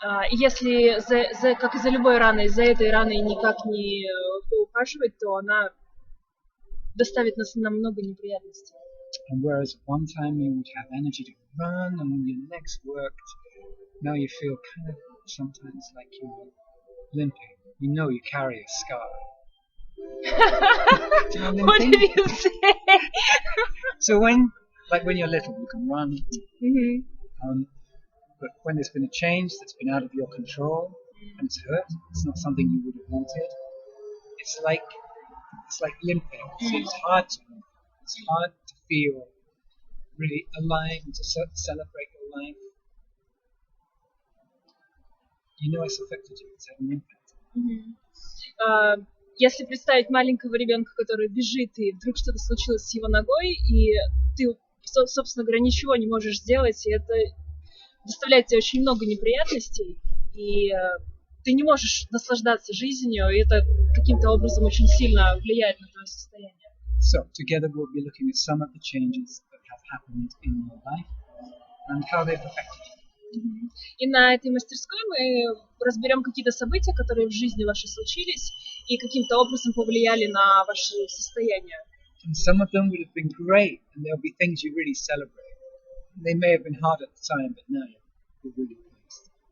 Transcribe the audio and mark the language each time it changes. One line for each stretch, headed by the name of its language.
Russian: И если, как и за любой раной, за этой раной никак не поухаживать, то она доставит нам много неприятностей.
English: And whereas at one time you would have energy to run and your legs worked, now you feel kind of sometimes like you're limping. You know you carry a scar. Do you know What limping? did you say? So when you're little, you can run. Mm-hmm. But when there's been a change that's been out of your control and it's hurt, it's not something you would have wanted. It's like limping. So it's hard to move. It's hard to feel really alive and to celebrate your life. You know it's affected you. It's had an impact.
Russian: Если представить маленького ребенка, который бежит, и вдруг что-то случилось с его ногой, и ты, собственно говоря, ничего не можешь сделать, и это доставляет тебе очень много неприятностей, и ты не можешь наслаждаться жизнью, и это каким-то образом очень сильно влияет на твое состояние.
English: So together we'll be looking at some of the changes that have happened in your life and how they've affected you.
Russian: И на этой мастерской мы разберем какие-то события, которые в жизни вашей случились, и каким-то образом повлияли на ваше состояние.
English: And some of them would have been great, and there'll be things you really celebrate. They may have been hard at the time, but now you're really pleased.